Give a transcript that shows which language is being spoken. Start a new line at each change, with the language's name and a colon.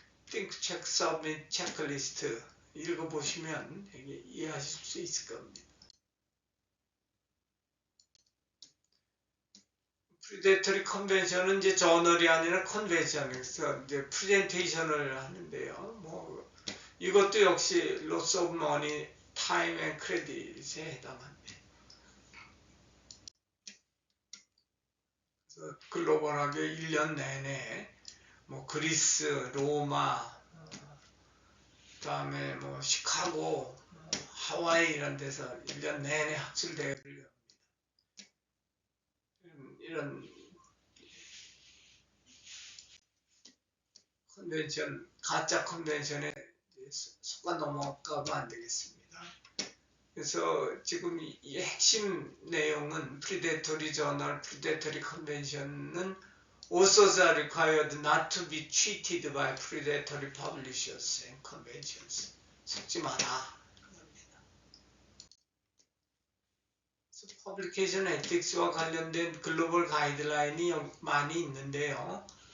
Korean: Think, Check, Submit 체크리스트 읽어보시면 이해하실 수 있을 겁니다. 프리데토리 컨벤션은 이제 저널이 아니라 컨벤션에서 이제 프레젠테이션을 하는데요. 뭐 이것도 역시 loss of money, time and credit 에 해당합니다. 그래서 글로벌하게 1년 내내 뭐 그리스, 로마, 그다음에 뭐 시카고, 하와이 이런 데서 1년 내내 학술 대회를 엽니다. 이런 컨벤션, 가짜 컨벤션에 속아 넘어가면 안 되겠습니다.
English: 그래서 지금 이 핵심 내용은 프리데토리 저널, 프리데토리 컨벤션은 authors are required not to be cheated by predatory publishers and conventions.
Korean: 속지 마라. 퍼블리케이션 에틱스와 관련된 글로벌 가이드라인이 많이 있는데요.